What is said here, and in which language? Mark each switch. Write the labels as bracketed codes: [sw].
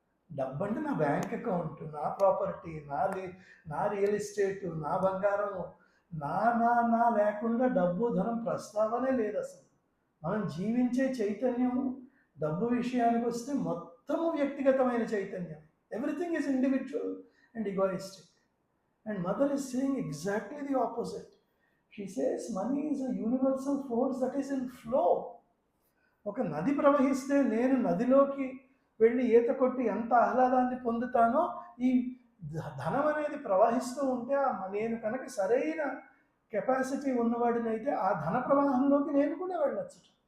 [te] డబ్బు అంటే నా బ్యాంక్ అకౌంట్, నా ప్రాపర్టీ, నా రియల్ ఎస్టేట్, నా బంగారం, నా లేకుండా డబ్బు ధనం ప్రస్తావనే లేదు అసలు. మనం జీవించే చైతన్యము డబ్బు విషయానికి వస్తే మొత్తము వ్యక్తిగతమైన చైతన్యం. [en] Everything is individual and egoistic. And Mother is saying exactly the opposite. She says money is a universal force that is in flow. [te] ఒక నది ప్రవహిస్తే నేను నదిలోకి వెళ్ళి ఈత కొట్టి ఎంత ఆహ్లాదాన్ని పొందుతానో, ఈ ధనం అనేది ప్రవహిస్తూ ఉంటే నేను కనుక సరైన కెపాసిటీ ఉన్నవాడినైతే ఆ ధన ప్రవాహంలోకి నేను కూడా వెళ్ళొచ్చు.